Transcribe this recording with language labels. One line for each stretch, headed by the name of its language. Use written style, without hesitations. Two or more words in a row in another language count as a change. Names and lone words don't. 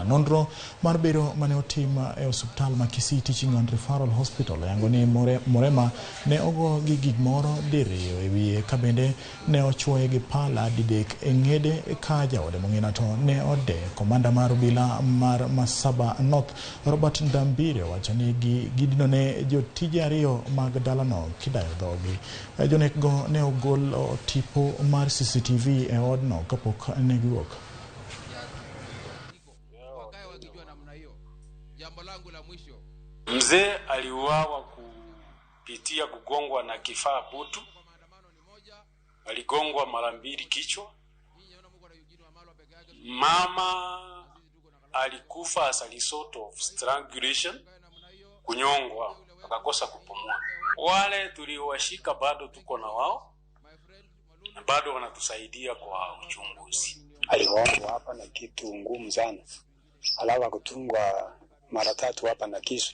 Luo (Kenya and Tanzania): Nonro mar bero mane otim e osiptal ma Kisii Teaching and Referral Hospital yango ni Murema ne ogo gi gimoro diriyo ewi kabende ne ochuoye gi pala didek e ng'ede ka jaode Mongina to ne ode. Komanda mar obila mar Masaba North Robert Ndambire wachani gidino ne jotije ariyo mag dalano kidayo dhogi. Jonek go ne ogol tipo mar CCTV e odno kapok ne giwuok.
Swahili: Mzee aliuawa kupitia kugongwa na kifaa butu. Aligongwa mara mbili kichwa. Mama alikufa
English: as a result of strangulation,
Swahili: kunyongwa, akakosa kupumua. Wale tuliowashika bado tuko na wao, na bado wanatusaidia kwa uchunguzi. Aliwawa hapa na kitu ngumu sana. Alafu akatungwa mara 3 hapa na kisu.